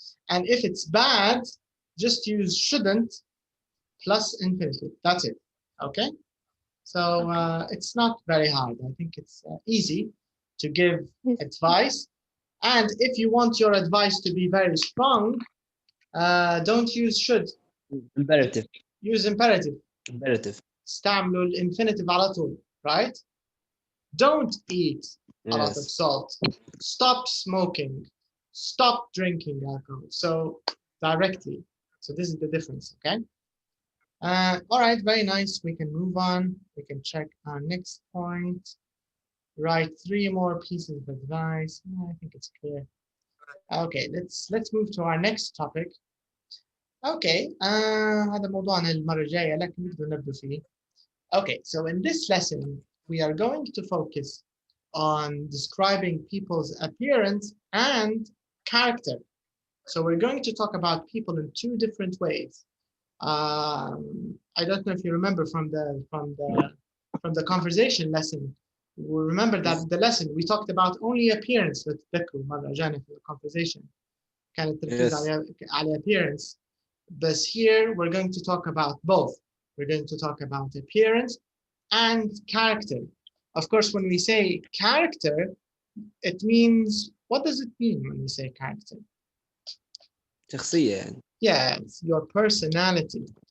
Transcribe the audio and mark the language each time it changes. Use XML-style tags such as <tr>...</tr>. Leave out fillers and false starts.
<en>And if it's bad, just use shouldn't plus infinitive. That's it. Okay? So it's not very hard. I think it's easy to give advice. And if you want your advice to be very strong, don't use should. Imperative. Use imperative. Imperative.</en> <ar>استعملوا الانفينيتيف على طول, right?</ar> <en>Don't eat a lot of Yes. salt. Stop smoking. Stop drinking alcohol. So directly. So this is the difference, okay? All right, very nice. We can move on. We can check our next point. Write 3 more pieces of advice. I think it's clear. Okay, let's move to our next topic.</en> <ar>Okay, هذا موضوعنا المرة الجاية لكن نقدر نبدأ فيه.</ar> <en>Okay, so in this lesson, we are going to focus on describing people's appearance and character. So we're going to talk about people in 2 different ways. I don't know if you remember from the conversation lesson. We remember that the lesson we talked about only appearance.</en> <ar>تذكروا مرة جانا في conversation. كان التركيز على appearance.</ar> <en>But here we're going to talk about both. We're going to talk about appearance and character. Of course, when we say character, it means, what does it mean when we say character?</en> <ar>شخصية يعني.</ar> <en>Yeah, it's your personality.</en>